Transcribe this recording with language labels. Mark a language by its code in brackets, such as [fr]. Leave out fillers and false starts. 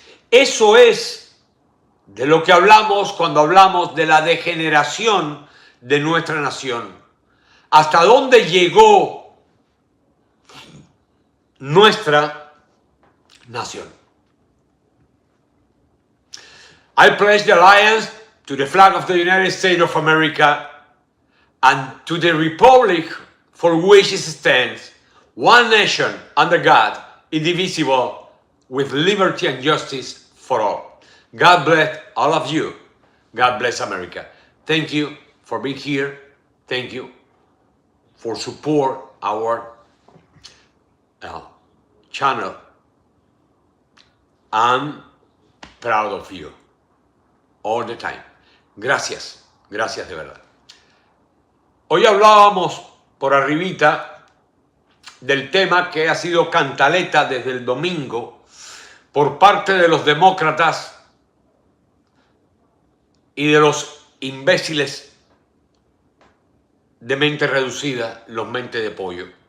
[es] Eso es de lo que hablamos cuando hablamos de la degeneración de nuestra nación. ¿Hasta dónde llegó nuestra nación? [en] I pledge the allegiance to the flag of the United States of America and to the republic for which it stands, one nation under God, indivisible, with liberty and justice for all. God bless all of you. God bless America. Thank you for being here. Thank you for support our channel. I'm proud of you all the time. [es] Gracias, gracias de verdad. Hoy hablábamos por arribita del tema que ha sido cantaleta desde el domingo por parte de los demócratas y de los imbéciles de mente reducida, los mentes de pollo.